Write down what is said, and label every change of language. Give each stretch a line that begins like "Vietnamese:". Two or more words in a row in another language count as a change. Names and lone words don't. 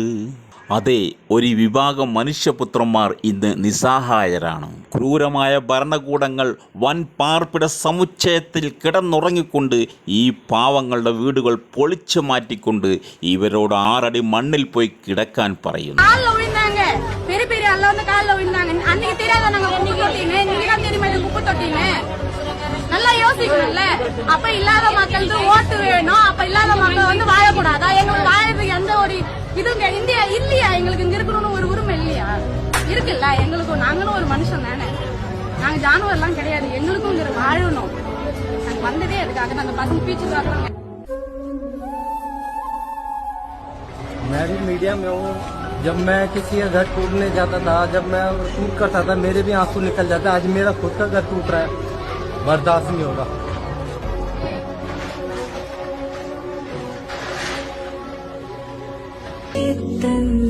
Malayalam: അതെ, ഒരു വിഭാഗം മനുഷ്യപുത്രന്മാർ ഇന്ന് നിസ്സഹായരാണ്. ക്രൂരമായ ഭരണകൂടങ്ങൾ വൻ പാർപ്പിട സമുച്ചയത്തിൽ കിടന്നുറങ്ങിക്കൊണ്ട് ഈ പാവങ്ങളുടെ വീടുകൾ പൊളിച്ചു മാറ്റിക്കൊണ്ട് ഇവരോട് 6 അടി മണ്ണിൽ പോയി കിടക്കാൻ പറയുന്നു.
Tamil: நல்லா யோசிக்கணும்ல. அப்ப இல்லாத மக்களுக்கு ஓட்டு வேணும். அப்ப இல்லாத மக்கள் வந்து வாழக்கூடாதா? எங்களுக்கு வாழறதுக்கு எந்த ஒரு இதுங்க இந்தியா இல்லையா? எங்களுக்கு இங்க இருக்கணும்னு ஒரு உரிமை இல்லையா? இருக்குல்ல. எங்களுக்கு நாங்களும் ஒரு மனுஷன் தானே. நாங்க ஜானுவர்லாம் கிடையாது. எங்களுக்கும் இங்க வாழணும். நாங்க வந்ததே அதுக்காக. நாங்க பசங்க பீச்சு காட்டுறாங்க.
Hindi: मैं भी मीडिया में हूँ. जब मैं किसी का घर टूटने जाता था, जब मैं टूट करता था, मेरे भी आंसू निकल जाते. आज मेरा खुद का घर टूट रहा है, बर्दाश्त नहीं होगा. इतना